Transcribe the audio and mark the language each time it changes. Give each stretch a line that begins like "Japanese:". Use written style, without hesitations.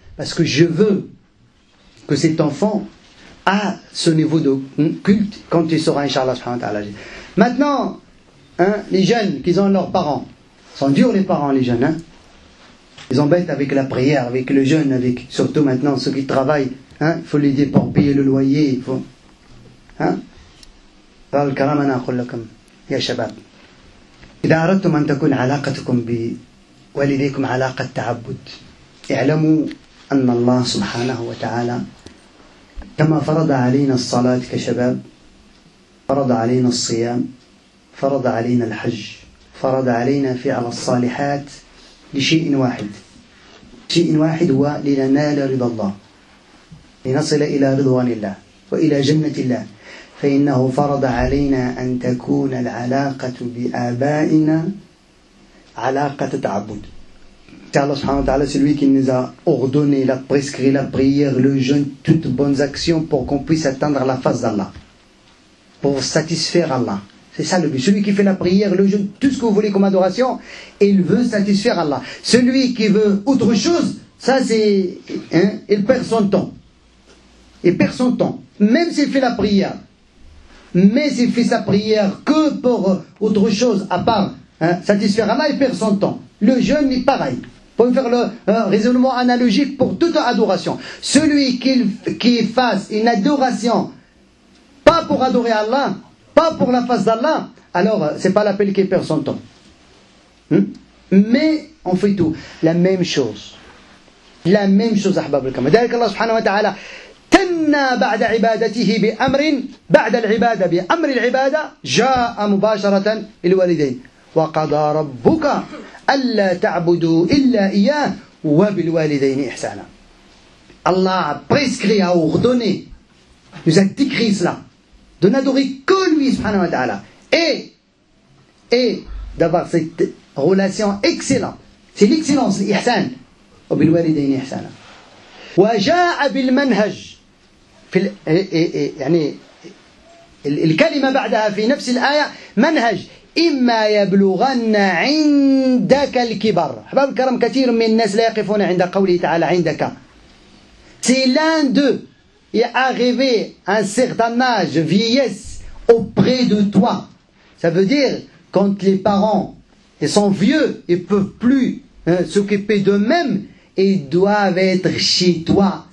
French: Parce que je veux que cet enfant a ce niveau de culte quand il sera, Inch'Allah. Maintenant, les jeunes qui ont leurs parents, sont durs les parents, les jeunes. Ils embêtent avec la prière, avec le jeûne, avec surtout maintenant ceux qui travaillent. Il faut l'aider pour payer le loyer. Il faut.
Arabic: قال الكرام أنا أقول لكم يا شباب إذا أردتم أن تكون علاقتكم بوالديكم علاقة تعبد اعلموا أن الله سبحانه وتعالى كما فرض علينا الصلاة كشباب فرض علينا الصيام فرض علينا الحج فرض علينا فعل الصالحات لشيء واحد هو لننال رضا الله لنصل إلى رضوان الله وإلى جنة الله فإنه فرض علينا أن تكون العلاقة بآبائنا علاقة تعبد.
French: Allah subhanahu wa ta'ala, c'est lui qui nous a ordonné, prescrit la prière, le jeûne, toutes bonnes actions pour qu'on puisse atteindre la face d'Allah. pour satisfaire Allah. C'est ça le but. Celui qui fait la prière, le jeûne, tout ce que vous voulez comme adoration, il veut satisfaire Allah. Celui qui veut autre chose, ça c'est... il perd son temps. Il perd son temps. Même s'il fait la prière. Mais s'il fait sa prière que pour autre chose, à part satisfaire Allah, il perd son temps. Le jeûne est pareil. Pour faire le raisonnement analogique pour toute adoration. Celui qui fasse une adoration, pas pour adorer Allah, pas pour la face d'Allah, alors c'est pas l'appel qui perd son temps. Mais on fait tout. La même chose. La même chose,
Arabic: أحباب الكرام. ذلك الله سبحانه وتعالى تنى بعد عبادته بأمر بعد العبادة بأمر العبادة جاء مباشرة للوالدين وقضى ربك ألا تعبدوا إلا إياه وبالوالدين إحسانا.
French: Allah a prescrit, a ordonné, nous a décrit cela, de n'adorer que lui subhanahu wa ta'ala et d'avoir cette relation excellente. C'est l'excellence, l'ihsan.
Arabic: وبالوالدين إحسانا. وجاء بالمنهج في يعني الكلمة بعدها في نفس الآية منهج إما يبلغن عندك الكبر. أحباب الكرام كثير من الناس لا يقفون عند قوله تعالى عندك.
French: C'est l'un d'eux est arrivé à un certain âge, vieillesse, auprès de toi. Ça veut dire quand les parents ils sont vieux, ils ne peuvent plus s'occuper d'eux-mêmes, ils doivent être chez toi.